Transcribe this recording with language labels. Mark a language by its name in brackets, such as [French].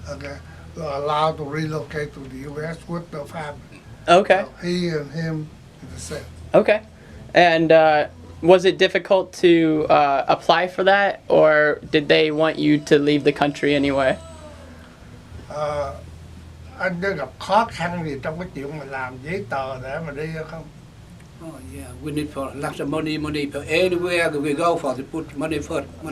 [English] okay, were allowed to relocate to the U.S. with the family. Okay. So he and him is the same. Okay. And was it difficult to apply for that, or did they want you to leave the country anyway? [Vietnamese] Anh có gặp khó khăn gì trong cái chuyện mà làm giấy tờ để mà đi không? [English] Oh yeah, we need for lots of money for anywhere we go for to put money first.